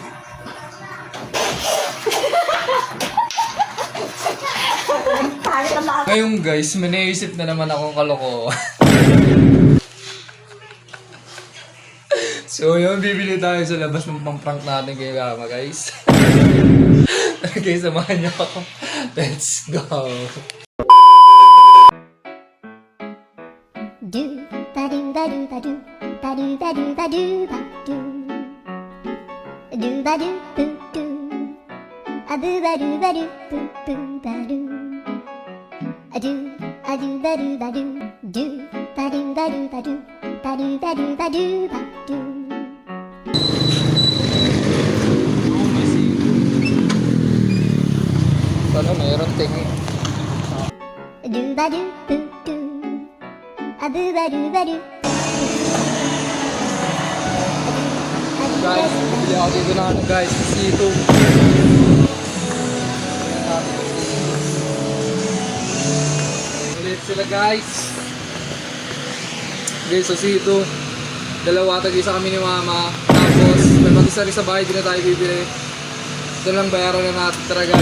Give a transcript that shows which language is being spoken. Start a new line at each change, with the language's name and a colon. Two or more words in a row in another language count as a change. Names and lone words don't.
Filipino: Ngayon guys, may naisip na naman akong kalokohan. So yun, bibili tayo sa labas ng pang-prank natin kay mama guys. Okay, samahan niyo ako.
English: Let's go! Do ba do ba do ba do ba do ba do ba do ba do do ba do boo do a boo ba do ba do boo boo ba do a do ba do ba do do ba do ba do ba do ba do ba do ba do ba do
Filipino: Sana mayroon tingin. do ba do boo do a boo ba do ba do Guys, bibili ako dito na ano guys, sito. Ulit sila guys. Guys, so sito. Dalawa, tag-isa kami ni mama. Tapos, may mag-isa rin sa bahay, di na tayo bibili. Ito lang bayaran na natin tara guys.